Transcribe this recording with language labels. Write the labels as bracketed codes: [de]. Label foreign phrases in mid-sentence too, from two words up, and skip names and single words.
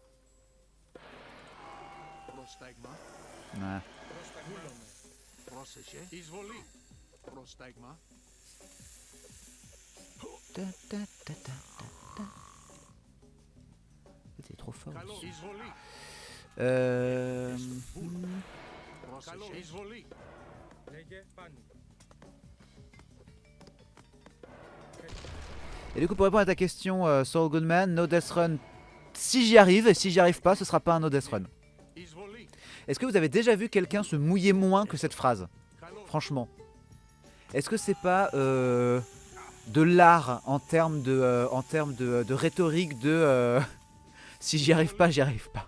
[fr] Ouais. Ta, ta, ta, ta, ta. C'est trop fort. [el] Λέγε. Πάνι. [fr] Et du coup, pour répondre à ta question, [en] Soul Goodman, No Death Run, [fr] si j'y arrive, et si j'y arrive pas, ce sera pas un [en] No Death Run. [fr] Est-ce que vous avez déjà vu quelqu'un se mouiller moins que cette phrase? Franchement. Est-ce que c'est pas de l'art en termes de rhétorique de si j'y arrive pas, j'y arrive pas?